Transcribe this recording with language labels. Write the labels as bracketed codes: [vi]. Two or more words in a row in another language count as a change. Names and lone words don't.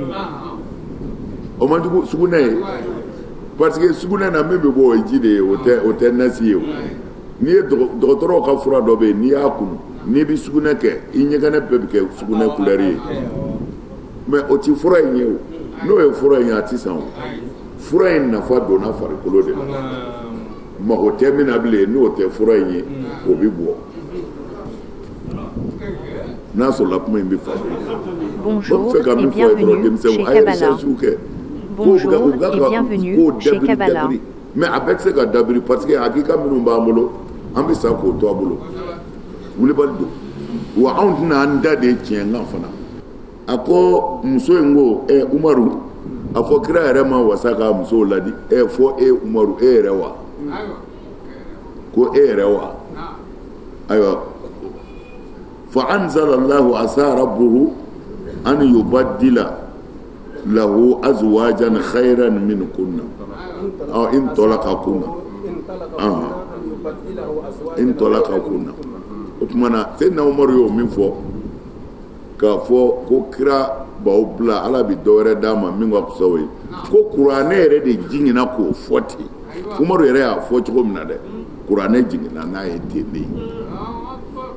[bm] o man jugu sugunɛ ye parce que sugunɛ na min bɛ bɔ o ye ji de ye o tɛ nasi ye o n'i ye dɔgɔtɔrɔw ka fura dɔ bɛ yen n'i y'a kunu n'i bɛ sugunɛ kɛ i ɲɛgɛnɛ bɛɛ bɛ kɛ sugunɛ couleur ye mais o ti fura in ye o n'o ye fura in ye a ti san o fura in nafa donna farikolo de la mago tɛ min na bilen n'o tɛ fura in ye o bɛ bɔ n'a sɔrɔla kuma in bɛ faamu [fr] Bonjour et bienvenue chez Kabbalah. Bonjour et bienvenue chez Kabbalah. [bm] Mais a bɛɛ tɛ se ka dabiri [fr] parce que [bm] hakika minnu b'an bolo an bɛ sa k'o to a bolo wulibali don wa anw tɛna an da de tiɲɛ kan fana a ko muso in ko Umaru a fɔ kira yɛrɛ ma wasa ka musow ladi fɔ Umaru yɛrɛ wa ko yɛrɛ wa ayiwa [ar] فأنزل الله عسى ربه أن يبدل له أزواجا خيرا منكن إن طلقكن [bm] o tuma na Seydina Umaru y'o min fɔ k'a fɔ ko kira b'aw bila ala bɛ dɔwɛrɛ d'a ma min ka fisa o ye ko kuranɛ yɛrɛ de jiginna k'o fɔ ten Umaru yɛrɛ y'a fɔ cogo min na dɛ kuranɛ jiginna n'a ye ten de